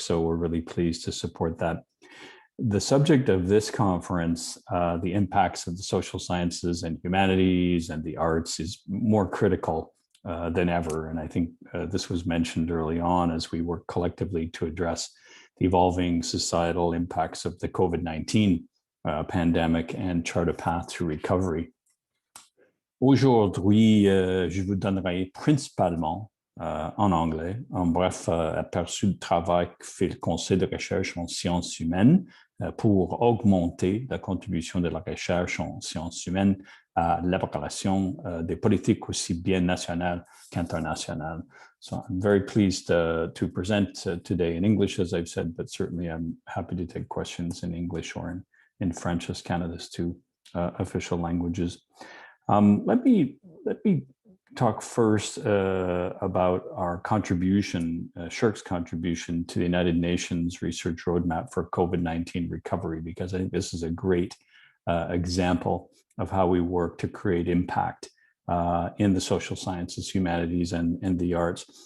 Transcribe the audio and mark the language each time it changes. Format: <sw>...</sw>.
<en>So we're really pleased to support that. The subject of this conference, the impacts of the social sciences and humanities and the arts, is more critical than ever. And I think this was mentioned early on as we work collectively to address the evolving societal impacts of the COVID-19 pandemic and chart a path to recovery.</en> <fr>Aujourd'hui, je vous donnerai principalement en anglais un bref aperçu du travail que fait le Conseil de recherche en sciences humaines pour augmenter la contribution de la recherche en sciences humaines à l'élaboration des politiques aussi bien nationales qu'internationales.</fr> <en>So I'm very pleased to present today in English, as I've said, but certainly I'm happy to take questions in English or in French, as Canada's two official languages. Let me talk first about our contribution, Shirk's contribution to the United Nations Research Roadmap for COVID-19 recovery, because I think this is a great example of how we work to create impact in the social sciences, humanities, and the arts.</en>